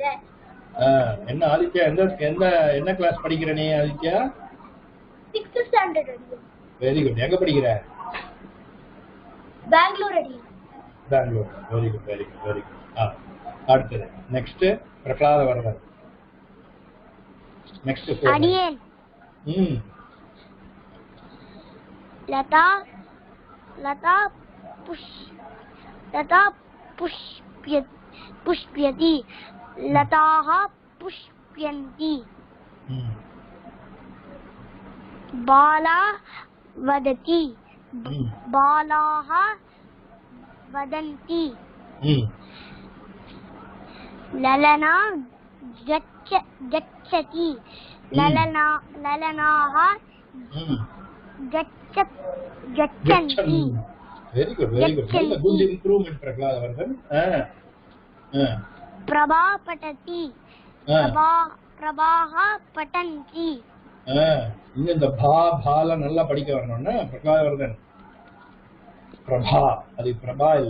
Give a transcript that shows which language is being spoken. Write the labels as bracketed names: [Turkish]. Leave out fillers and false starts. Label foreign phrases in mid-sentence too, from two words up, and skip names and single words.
[Tamil] என்ன ஆதித்யா, என்ன கிளாஸ் படிக்கிற நீ ஆதித்யா? 6th ஸ்டாண்டர்ட் அடி. [English] very good. [Tamil] எங்க படிக்கிற? பெங்களூர் அடி. பெங்களூர். [English] very good. [Tamil] அடுத்து நெக்ஸ்ட் பிரகலாத வரதன். நெக்ஸ்ட் அடியேன். [Sanskrit] लता पुष्प्यति, लताः पुष्प्यन्ति, बाला वदति, बालाः वदन्ति, ललना गच्छति, ललनाः गच्छन्ति. [English] Very good. Good improvement, Prahlada Vardhan. [Sanskrit] प्रभा पतति, प्रभाः पतन्ति. [Tamil] இந்த பால நல்லா படிக்க வரணும்னா பிரகலாத வர்தன். பிரபா, அது பிரபா இல்ல.